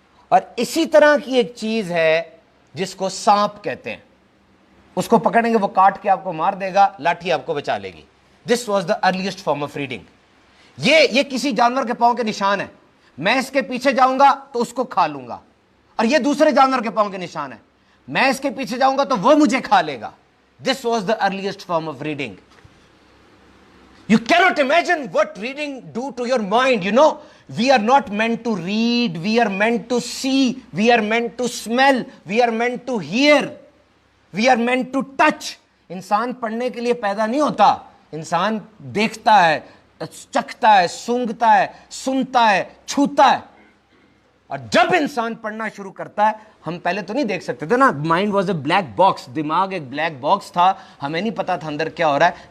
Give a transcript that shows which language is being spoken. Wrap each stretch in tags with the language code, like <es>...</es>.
<hi>और इसी तरह की एक चीज है जिसको सांप कहते हैं, उसको पकड़ेंगे वो काट के आपको मार देगा, लाठी आपको बचा लेगी।</hi> <en>This was the earliest form of reading.</en> <hi>ये किसी जानवर के पांव के निशान है, मैं इसके पीछे जाऊंगा तो उसको खा लूंगा, और ये दूसरे जानवर के पांव के निशान है, मैं इसके पीछे जाऊंगा तो वो मुझे खा लेगा।</hi> <en>This was the earliest form of reading. You cannot imagine what reading do to your mind. You know, we are not meant to read, we are meant to see, we are meant to smell, we are meant to hear, we are meant to touch.</en> <hi>इंसान पढ़ने के लिए पैदा नहीं होता, इंसान देखता है, चखता है, सूंघता है, सुनता है, छूता है। और जब इंसान पढ़ना शुरू करता है, हम पहले तो नहीं देख सकते थे ना,</hi> <en>mind was a black box,</en> <hi>दिमाग एक ब्लैक बॉक्स था, हमें नहीं पता था अंदर क्या हो रहा है।</hi>